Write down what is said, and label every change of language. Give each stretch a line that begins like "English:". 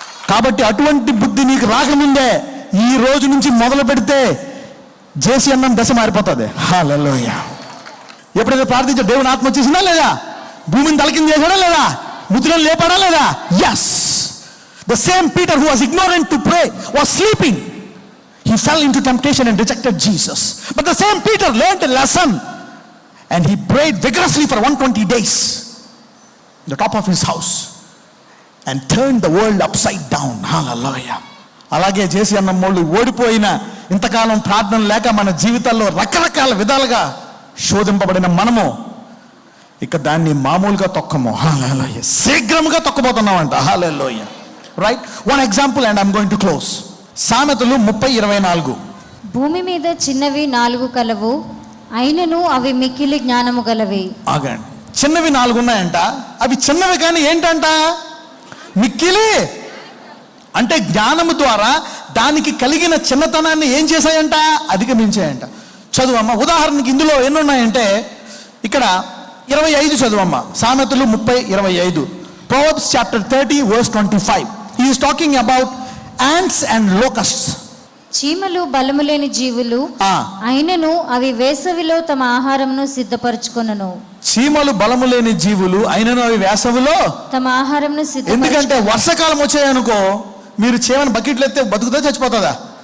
Telugu: కాబట్టి అటువంటి బుద్ధి నీకు రాకముందే ఈ రోజు నుంచి మొదలు పెడితే జేసి అన్నం దశ మారిపోతుంది. హల్లెలూయా. ఎప్పుడైతే ప్రార్థించా దేవుని ఆత్మ వచ్చేసిందా లేదా? భూమిని తలకింద చేశాడా లేదా? మృతులను లేపాడా లేదా? Yes.
English: The same Peter who was ignorant to pray was sleeping. He fell into temptation and rejected Jesus. But the same Peter learned a lesson and he prayed vigorously for 120 days on the top of his house and turned the world upside down. Hallelujah.
Telugu: అలాగే జేసీ అన్నమ్మోళ్ళు ఓడిపోయిన ఇంతకాలం ప్రార్థన లేక మన జీవితాల్లో రకరకాల విధాలుగా శోధింపబడిన మనము ఇక దాన్ని మామూలుగా తొక్కము. హల్లెలూయా. శీఘ్రముగా తొక్కబోతున్నామంట. హల్లెలూయా. Right.
English: One example and I'm going to close.
Telugu: సామెతలు 30:24. భూమి మీద చిన్నవి 4 కలవు, అయినను అవి మిక్కిలి జ్ఞానము గలవి. ఆగండి. చిన్నవి 4 ఉన్నాయంట. అవి చిన్నవి కానీ ఏంటంట? మిక్కిలి. అంటే జ్ఞానము ద్వారా దానికి కలిగిన చిన్నతనాన్ని ఏం చేశాయంట? అధిగమించాయంట. చదువమ్మ. ఉదాహరణకి ఇందులో ఎన్ని ఉన్నాయంటే ఇక్కడ 25 చదువమ్మ. సామెతలు 30:25.
English: Proverbs chapter 30 verse 25. He is talking about ants and locusts.
Telugu: చీమలు బలము లేని జీవులు, అయినను అవి వేసవిలో తమ ఆహారమును సిద్ధపరచుకొనును. చీమలు బలము లేని జీవులు, అయినను అవి వేసవిలో తమ ఆహారమును ఎందుకంటే వర్షాకాలం వచ్చాయనుకో, మీరు చీమని బకెట్లు ఎత్తే బతుకుతా చచ్చిపోతుందా?